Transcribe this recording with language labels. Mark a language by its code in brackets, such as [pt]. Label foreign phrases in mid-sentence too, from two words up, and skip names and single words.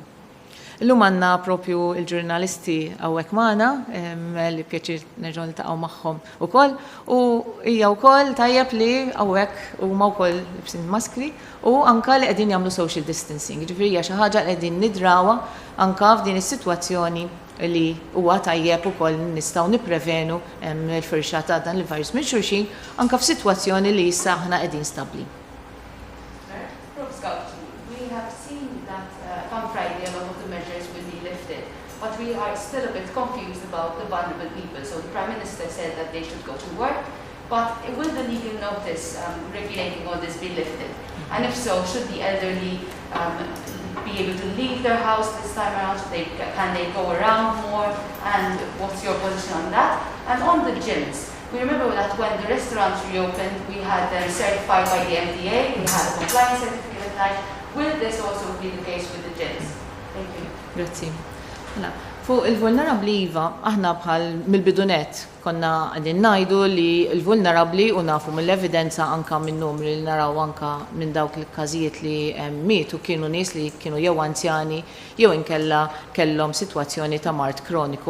[mt] Illum għandna propju il-ġurnalisti hawnhekk magħna li pjaċir nerġgħu niltaqgħu magħhom ukoll u hija wkoll tajjeb li hawnhekk huma wkoll libsin maskri u anke li qegħdin jagħmlu [en] social distancing. [mt] Ġifieri hija xi ħaġa li qegħdin nidrawha anke f'din is-sitwazzjoni li huwa tajjeb ukoll nistgħu nipprevenu l-firxa ta' dan il-virus minn xulxin anke f'sitwazzjoni li issa aħna qegħdin stabbli. [en] But we are still a bit confused about the vulnerable people. So the Prime Minister said that they should go to work, but will the legal notice regulating all this be lifted? And if so, should the elderly be able to leave their house this time around? Can they go around more? And what's your position on that? And on the gyms, we remember that when the restaurants reopened, we had them certified by the FDA, we had a compliance certificate applied. Will this also be the case with the gyms? Thank you. Grazie. [mt] Fuq il-vulnerabli iva, aħna bħal mill-bidunet konna għadin najdu li il-vulnerabli u nafu mill-evidenza anka minn numri li naraw anka minn dawk il-każijiet li mietu kienu nies li kienu jew anzjani jew inkella kellhom sitwazzjoni ta' mart kroniku.